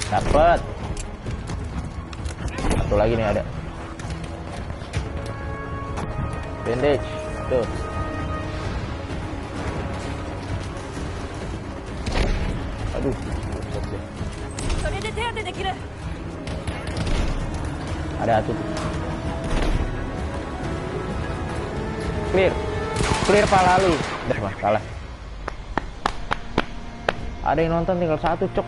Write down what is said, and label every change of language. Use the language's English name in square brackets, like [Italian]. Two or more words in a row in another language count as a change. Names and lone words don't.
[Indonesian] cepet. Satu lagi nih ada. Bandage tuh. Aduh, [Japanese] それで手当てできる。 [Indonesian] ada satu. Clear. Clear Pak Lali. Udah mah kalah. Ada yang nonton tinggal satu, cok.